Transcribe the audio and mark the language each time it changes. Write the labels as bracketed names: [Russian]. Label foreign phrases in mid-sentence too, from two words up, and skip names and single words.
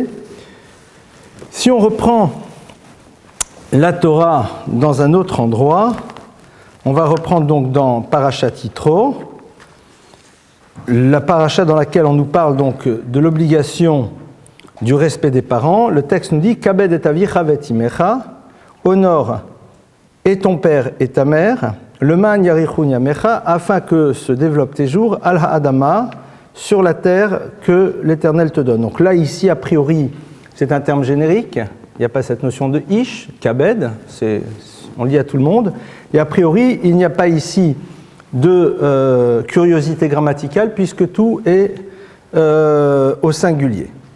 [French] Si on reprend la Torah dans un autre endroit, on va reprendre donc dans Parashat Yitro, la paracha dans laquelle on nous parle donc de l'obligation du respect des parents. Le texte nous dit [Hebrew] כבד את אביך ואת אמך, [French] honore et ton père et ta mère, [Hebrew] למען יאריכון ימיך, [French] afin que se développent tes jours [Hebrew] על האדמה, [French] sur la terre que l'Éternel te donne. Donc là, ici, a priori, c'est un terme générique, il n'y a pas cette notion de ish, kabed, on le dit à tout le monde, et a priori, il n'y a pas ici de curiosité grammaticale puisque tout est au singulier.